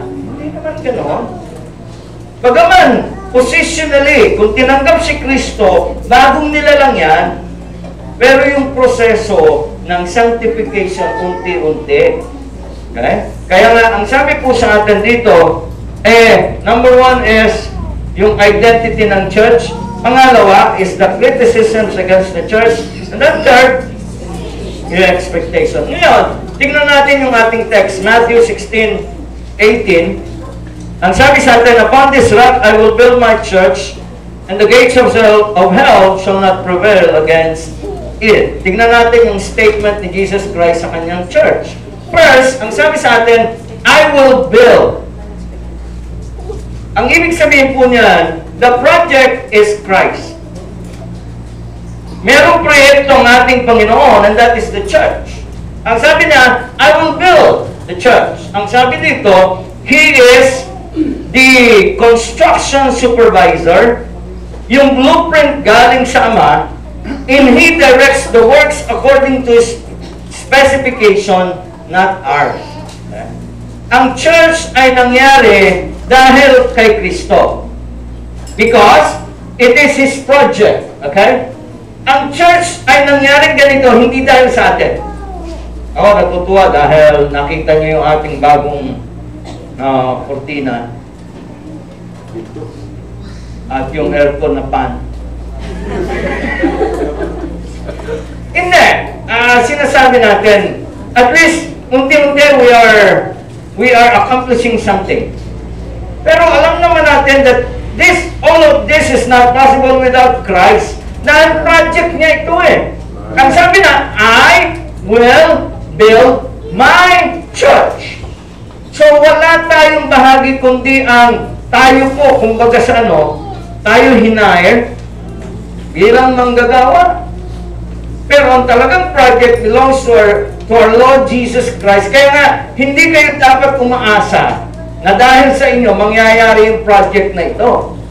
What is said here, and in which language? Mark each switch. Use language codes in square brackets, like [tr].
[tl] Hindi naman ganon. Bagaman, positionally, kung tinanggap si Kristo, bagong nilalang yan, pero yung proseso ng sanctification, unti-unti. Okay? Kaya nga, ang sabi po sa atin dito, number 1 is yung identity ng church. Pangalawa [en] is the criticisms against the church. And then third, [tl] yung expectation. Ngayon, tingnan natin yung ating text, Matthew 16:18. Ang sabi sa atin, [en] upon this rock I will build my church, and the gates of hell shall not prevail against it. [tl] Tingnan natin yung statement ni Jesus Christ sa kanyang church. First, ang sabi sa atin, [en] I will build. [tl] Ang ibig sabihin po niyan, [en] the project is Christ. [tl] Merong proyekto ang ating Panginoon, [en] and that is the church. [tl] Ang sabi niya, [en] I will build the church. [tl] Ang sabi dito, [en] He is the construction supervisor. [tl] Yung blueprint galing sa Ama, [en] and He directs the works according to His specification, not ours. Okay? [tl] Ang church ay nangyari dahil kay Kristo. [en] Because it is His project. Okay? [tl] Ang church ay nangyaring ganito, hindi dahil sa atin. Ako natutuwa dahil nakita niyo yung ating bagong kortina at yung aircon na pan. Hindi. Sinasabi natin, [en] at least, [tl] unti-unti [en] we are accomplishing something. [tl] Pero alam naman natin [en] that all of this is not possible without Christ. [tl] Dahil project niya ito eh. Ang sabi na, [en] I will build my church. [tl] So wala tayong bahagi kundi ang tayo po, kumbaga sa tayo hinire bilang manggagawa. Pero ang talagang [en] project belongs to our Lord Jesus Christ. [tl] Kaya nga, hindi kayo dapat umaasa na dahil sa inyo, mangyayari yung project na ito.